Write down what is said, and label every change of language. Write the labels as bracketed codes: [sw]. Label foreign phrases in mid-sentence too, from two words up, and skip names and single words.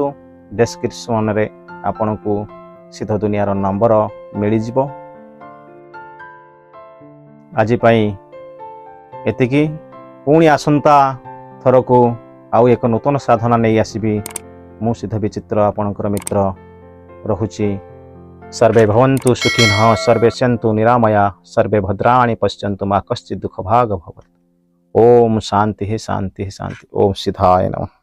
[or] ଡେସ୍କ୍ରିପସନରେ ଆପଣଙ୍କୁ ସିଦ୍ଧ ଦୁନିଆର ନମ୍ବର ମିଳିଯିବ। ଆଜି ପାଇଁ ଏତିକି। ପୁଣି ଆସନ୍ତା ଥରକୁ ଆଉ ଏକ ନୂତନ ସାଧନା ନେଇ ଆସିବି। ମୁଁ ସିଦ୍ଧ ବିଚିତ୍ର ଆପଣଙ୍କର ମିତ୍ର ରହୁଛି। [sa] सर्वे भवन्तु सुखिनः, सर्वे सन्तु निरामया, सर्वे भद्राणि पश्यन्तु मा कश्चित् दुःखभाग् भवेत्। ओम शांति शांति शांति। ओम सिद्धाय नमः।